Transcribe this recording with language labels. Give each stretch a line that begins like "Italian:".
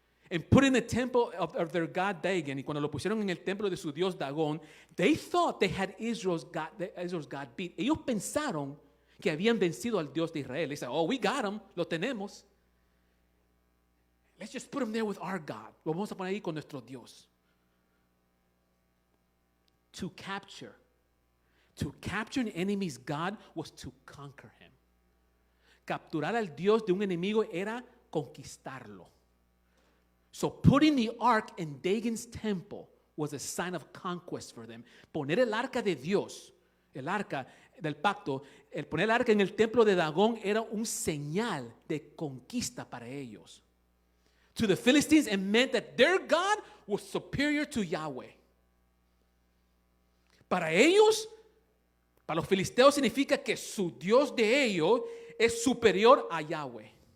English: and put in the temple of their god Dagon,
Spanish: y cuando lo pusieron en el templo de su dios Dagón,
English: they thought they had Israel's God beat.
Spanish: Ellos pensaron que habían vencido al Dios de Israel.
English: They said, oh, we got him,
Spanish: lo tenemos.
English: Let's just put him there with our God.
Spanish: Lo vamos a poner ahí con nuestro Dios.
English: To capture an enemy's God was to conquer him.
Spanish: Capturar al Dios de un enemigo era conquistarlo.
English: So putting the ark in Dagon's temple was a sign of conquest for them.
Spanish: Poner el arca de Dios, el arca del pacto, el poner el arca en el templo de Dagón era un señal de conquista para ellos.
English: To the Philistines, it meant that their God was superior to Yahweh.
Spanish: Para ellos, para los filisteos significa que su Dios de ellos es superior a Yahweh.